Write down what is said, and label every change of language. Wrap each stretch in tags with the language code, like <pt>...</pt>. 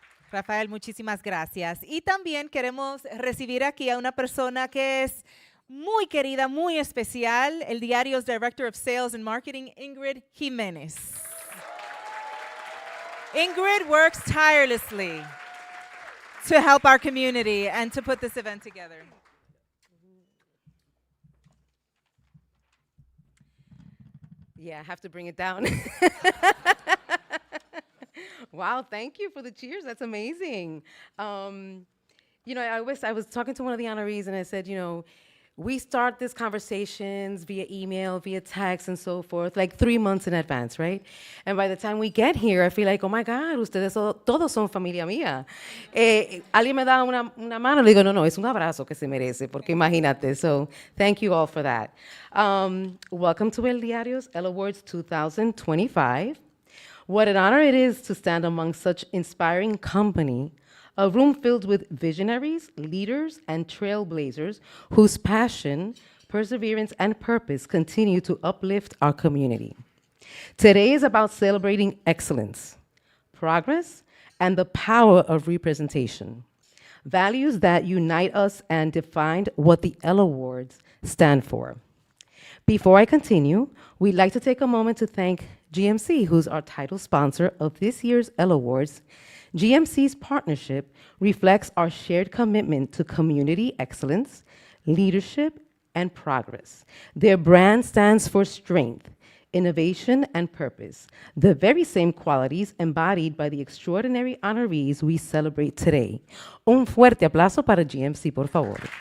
<es>Rafael, muchísimas gracias. Y también queremos recibir aquí a una persona que es muy querida, muy especial,</es> <en>El Diario's Director of Sales and Marketing,</en> <es>Ingrid Jiménez.</es> <en>Ingrid works tirelessly to help our community and to put this event together. Yeah, I have to bring it down. Wow, thank you for the cheers. That's amazing. I was talking to one of the honorees, and I said, we start these conversations via email, via text, and so forth, like 3 months in advance, right? And by the time we get here, I feel like, oh my God,</en> <es>todos son familia mía. Alguien me da una mano, le digo, no, es un abrazo que se merece, porque imagínate.</es> <en>So thank you all for that. Welcome to El Diario's EL Awards 2025. What an honor it is to stand among such inspiring company, a room filled with visionaries, leaders, and trailblazers whose passion, perseverance, and purpose continue to uplift our community. Today is about celebrating excellence, progress, and the power of representation, values that unite us and define what the EL Awards stand for. Before I continue, we'd like to take a moment to thank GMC, who's our title sponsor of this year's EL Awards. GMC's partnership reflects our shared commitment to community excellence, leadership, and progress. Their brand stands for strength, innovation, and purpose, the very same qualities embodied by the extraordinary honorees we celebrate today.</en> <es>Un fuerte aplauso para GMC, por favor.</es>